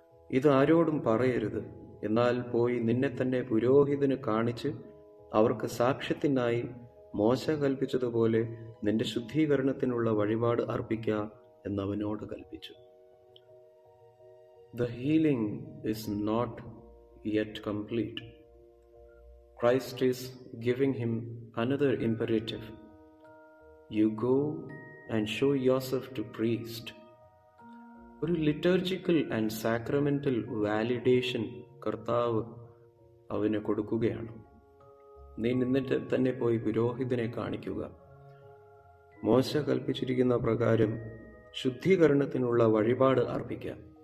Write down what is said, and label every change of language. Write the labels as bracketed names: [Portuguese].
[Malayalam] ഇത് ആരോടും പറയരുത്, എന്നാൽ പോയി നിന്നെ തന്നെ പുരോഹിതന് കാണിച്ച് അവർക്ക് സാക്ഷ്യത്തിനായി മോശ കൽപ്പിച്ചതുപോലെ നിന്റെ ശുദ്ധീകരണത്തിനുള്ള വഴിപാട് അർപ്പിക്കുക എന്നവനോട് കൽപ്പിച്ചു. [English] The healing is not yet complete. Christ is giving him another imperative. You go and show yourself to priest. [Malayalam] ഒരു ലിറ്റർജിക്കൽ ആൻഡ് സാക്രമെന്റൽ വാലിഡേഷൻ കർത്താവ് അവന് കൊടുക്കുകയാണ്. നീ നിന്നിട്ട് തന്നെ പോയി പുരോഹിതനെ കാണിക്കുക. മോശ കൽപ്പിച്ചിരിക്കുന്ന പ്രകാരം ശുദ്ധീകരണത്തിനുള്ള വഴിപാട് അർപ്പിക്കാം.